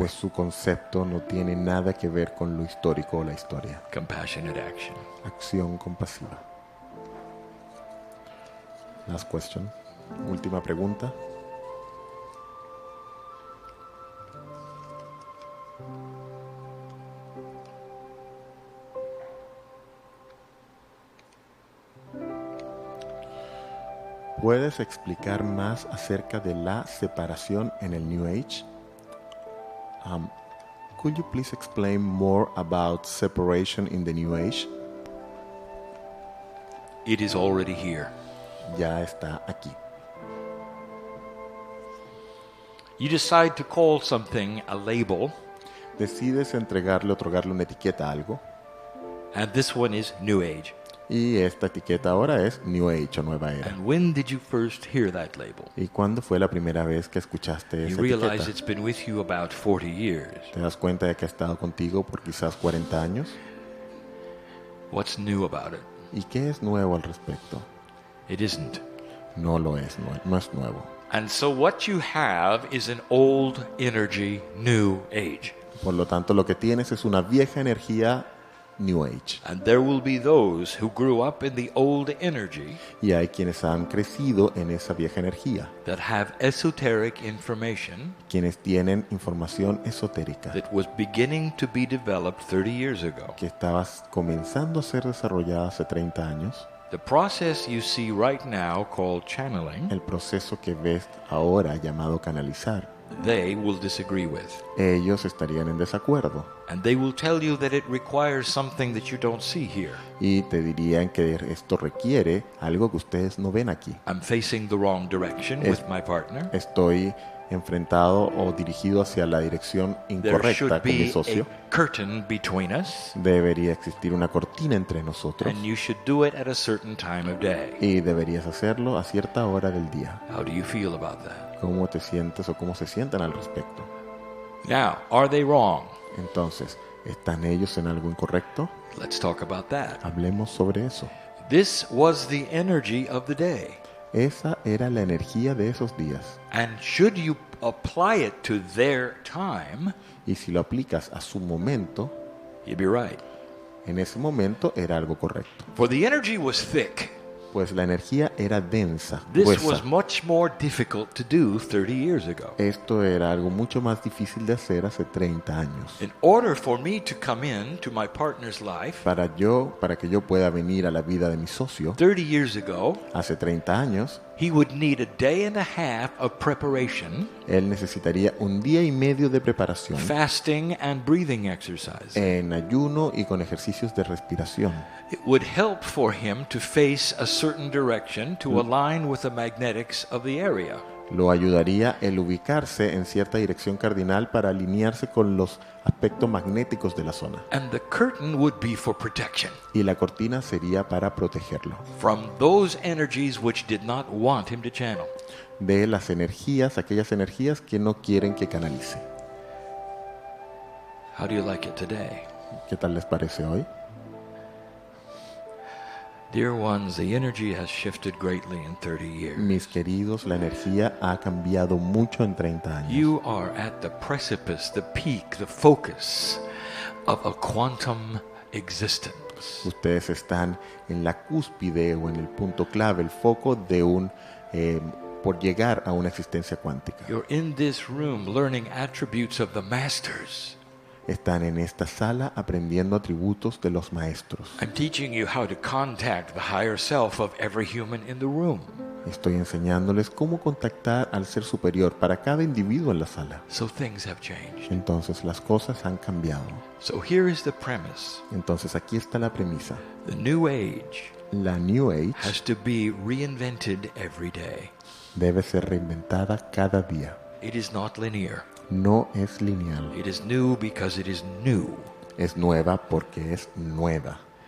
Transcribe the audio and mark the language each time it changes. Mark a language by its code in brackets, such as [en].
[es] pues su concepto no tiene nada que ver con lo histórico o la historia. [en] Compassionate action. [es] Acción compasiva. [en] Last question. [es] Última pregunta. ¿Puedes explicar más acerca de la separación en el New Age? [en] Could you please explain more about separation in the New Age? It is already here. [es] Ya está aquí. [en] You decide to call something a label, [es] Decides entregarle, otorgarle una etiqueta a algo, [en] and this one is New Age. [es] y esta etiqueta ahora es New Age o Nueva Era. [en] And when did you first hear that label? [es] ¿Y cuándo fue la primera vez que escuchaste [en] You [es] esa [en] realize [es] etiqueta? [en] it's been with you about 40 years. [es] ¿Te das cuenta de que ha estado contigo por quizás 40 años? [en] What's new about it? [es] ¿Y qué es nuevo al respecto? [en] It isn't. [es] No lo es, no es nuevo. [en] And so what you have is an old energy, New Age. [es] Por lo tanto, lo que tienes es una vieja energía New Age. [en] And there will be those who grew up in the old energy [es] Y hay quienes han crecido en esa vieja energía, [en] that have esoteric information [es] quienes tienen información esotérica [en] that was beginning to be developed 30 years ago. [es] que estaba comenzando a ser desarrollada hace 30 años. [en] The process you see right now called channeling, [es] El proceso que ves ahora llamado canalizar, [en] they will disagree with. [es] ellos estarían en desacuerdo [en] And they will tell you that it requires something that you don't see here. [es] y te dirían que esto requiere algo que ustedes no ven aquí. [en] I'm facing the wrong direction with my partner. [es] Estoy enfrentado o dirigido hacia la dirección [en] There [es] incorrecta [en] should [es] con mi [en] be [es] socio. [en] a curtain between us, [es] Debería existir una cortina entre nosotros [en] and you should do it at a certain time of day. [es] y deberías hacerlo a cierta hora del día. [en] How do you feel about that? [es] ¿Cómo te sientes o cómo se sientan al respecto? [en] Now, are they wrong? [es] Entonces, ¿están ellos en algo incorrecto? [en] Let's talk about that. [es] Hablemos sobre eso. [en] This was the energy of the day. [es] Esa era la energía de esos días. [en] And should you apply it to their time, [es] Y si lo aplicas a su momento, [en] you'd be right. [es] En ese momento era algo correcto, [en] For the energy was thick. [es] pues la energía era densa, [en] This [es] gruesa. [en] was much more difficult to do 30 years ago. [es] Esto era algo mucho más difícil de hacer hace 30 años. [en] In order for me to come in to my partner's life, [es] Para que yo pueda venir a la vida de mi socio, [en] 30 years ago, [es] hace 30 años, [en] he would need a day and a half of preparation, [es] él necesitaría un día y medio de preparación [en] fasting and breathing exercise. [es] en ayuno y con ejercicios de respiración. [en] It would help for him to face a certain direction to align with the magnetics of the area. [es] Lo ayudaría el ubicarse en cierta dirección cardinal para alinearse con los aspectos magnéticos de la zona. [en] And the curtain would be for protection [es] Y la cortina sería para protegerlo [en] from those energies which did not want him to channel. [es] de las energías, aquellas energías que no quieren que canalice. [en] How do you like it today? [es] ¿Qué tal les parece hoy? [en] Dear ones, the energy has shifted greatly in 30 years. [es] Mis queridos, la energía ha cambiado mucho en 30 años. [en] You are at the precipice, the peak, the focus of a quantum existence. [es] Ustedes están en la cúspide o en el punto clave, el foco de por llegar a una existencia cuántica. [en] You're in this room learning attributes of the masters. [es] Están en esta sala aprendiendo atributos de los maestros. [en] I'm teaching you how to contact the higher self of every human in the room. [es] Estoy enseñándoles cómo contactar al ser superior para cada individuo en la sala. [en] So things have changed. [es] Entonces las cosas han cambiado. [en] So here is the premise. [es] Entonces aquí está la premisa. [en] The new age [es] La New Age [en] has to be reinvented every day. [es] debe ser reinventada cada día. [en] It is not linear. [es] No es lineal. [en] It is new because it is new. [es] Es nueva porque es nueva.